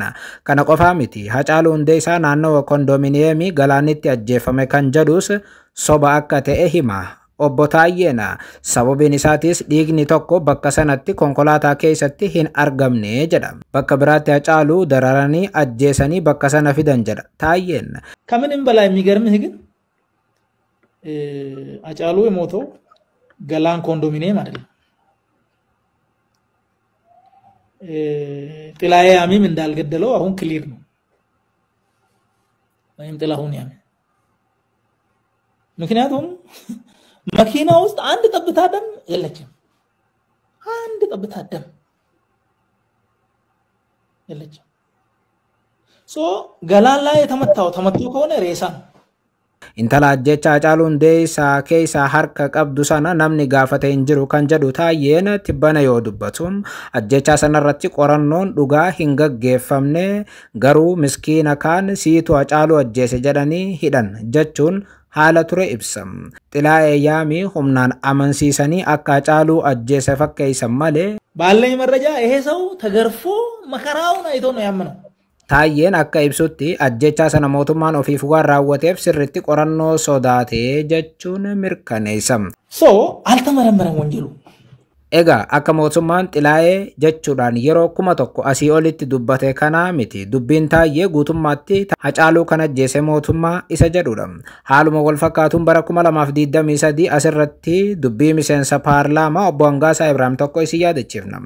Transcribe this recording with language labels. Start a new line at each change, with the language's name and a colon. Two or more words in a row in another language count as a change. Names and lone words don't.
Oromo: Kana qofaa miti Hacaaluu Hundeessaa naannoo kondominiyeemii Galaanitti ajjeefame kan jedhus soba akka ta'e hima. Obbo Taayyeen sababiin isaatis dhiigni tokko bakka sanatti konkolaataa keessatti hin argamne jedha. Bakka biraatti Hacaaluu dararanii ajjeesanii bakka sana fidan jedha Taayyeen.
Amharic: ከምንም በላይ የሚገርምህ ግን አጫሉ የሞተው ገላን ኮንዶሚኒየም አይደለም። ጥላዬ ያሚም እንዳልገደለው አሁን ክሊር ነው። ወይም ጥላሁን ያሚ ምክንያቱም መኪና ውስጥ አንድ ጠብታ ደም የለችም። አንድ ጠብታ ደም የለችም። ገላን ላይ ተመቶ ከሆነ ሬሳ ነው።
Oromo: intala ajjecha Hacaaluu Hundeessaa keessa harka qabdu sana namni gaafate hin jiru kan jedhu Taayyeen tibbana yoo dubbatu ajjecha sanarratti qorannoon dhugaa hin gaggeeffamne garuu miskiina kaan siitu Hacaaluu ajjeese jedhanii hidhan jechuun haala ture ibsam. Xilaa'ee Yaamii humnaan amansiisanii akka Hacaaluu ajjeese fakkeessan malee
Amharic: ባለኝ መረጃ ይሄ ሰው ተገርፎ መከራውን አይቶ ነው ያመነው።
Oromo: Taayyeen akka ibsutti ajjechaa sana mootummaan ofiif waan raawwateef sirriitti qorannoo sodaatee jechuun mirkaneessam.
Amharic: አልተመረመረም ወንጀሉ።
Oromo: Egaa akka mootummaan Xilaa'ee jechuudhaan yeroo 1000 asii olitti dubbate kana miti dubbiin Taayyee guutummaatti Hacaaluu kan ajjeese mootummaa isa jedhudha. Haaluma wal fakkaatuun bara 2023 asirratti dubbii miseensa paarlaamaa obbo Hangaasaa Ibraahim tokko isin yaadachiifna.